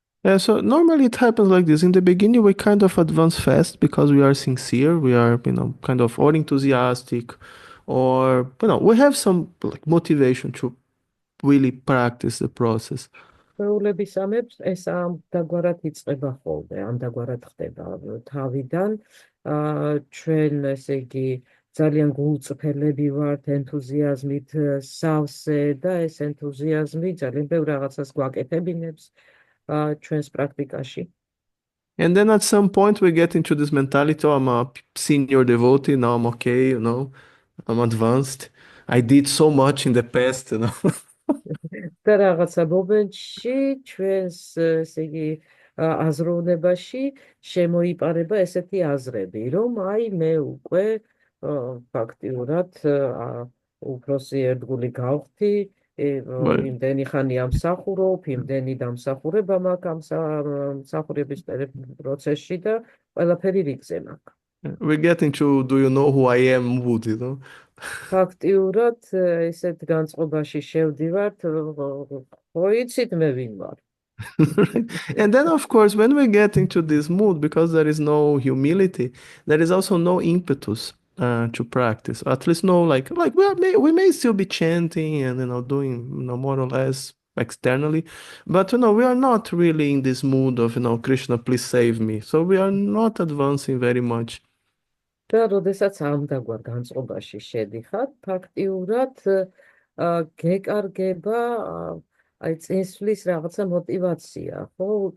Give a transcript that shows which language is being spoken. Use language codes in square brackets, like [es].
[en] Yeah, so normally it happens like this. In the beginning, we kind of advance fast because we are sincere, we are, kind of or enthusiastic, or, we have some like motivation to really practice the process. [ka] ჩვეულების ამებს ეს ამდაგვარად იწყება ხოლმე, ამდაგვარად ხდება თავიდან, ჩვენ ესე იგი ძალიან გულწრფელები ვართ, ენთუზიაზმით სავსე და ეს ენთუზიაზმი ძალიან ბევრ რაღაცას გვაკეთებინებს ჩვენს პრაქტიკაში. [en] And then at some point we get into this mentality, oh, I'm a senior devotee, now I'm okay, I'm advanced. I did so much in the past, [ka] და რაღაცა მომენტში ჩვენს ესე იგი აზროვნებაში შემოიპარება ესეთი აზრები, რომ აი მე უკვე ფაქტიურად უფროსი ერთგული გავხდი, იმდენი ხანი ამსახურობ, იმდენი დამსახურება მაქვს ამ მსახურების პროცესში და ყველაფერი რიგზე მაქვს. [en] We get into do you know who I am mood, [ka] ფაქტიურად ესეთ განწყობაში შევდივართ, ხო იცით მე ვინ ვარ. [en] And then, of course, when we get into this mood, because there is no humility, there is also no impetus to practice. At least no, like we may still be chanting and doing more or less externally, but we are not really in this mood of Krishna, please save me. So we are not advancing very much. [ka] და როდესაც ამდაგვარ განწყობაში შედიხართ, ფაქტიურად გეკარგება აი წინსვლის რაღაცა мотиваცია, ხო?